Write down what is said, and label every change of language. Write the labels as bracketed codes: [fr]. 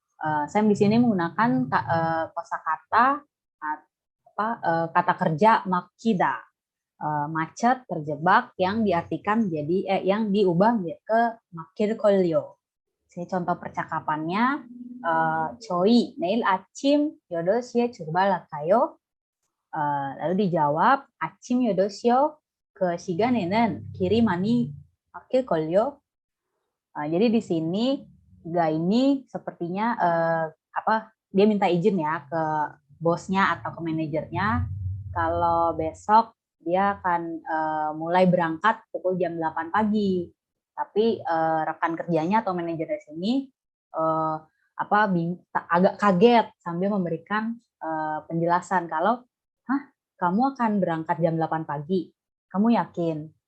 [id] Saya di sini menggunakan kosakata kata kerja makida, macet, terjebak, yang diartikan jadi yang diubah ke makir kolyo. Ini contoh percakapannya. [ko] 저희 내일 아침 8시에 출발할까요? [id] lalu dijawab [ko] 아침 8시요. 그 시간에는 길이 많이 막힐걸요. [id] Jadi di sini ini sepertinya dia minta izin ya ke bosnya atau ke manajernya kalau besok dia akan mulai berangkat pukul jam 8 pagi. Tapi rekan kerjanya atau manajer di sini agak kaget sambil memberikan penjelasan kalau, "Hah, kamu akan berangkat jam 8 pagi? Kamu yakin?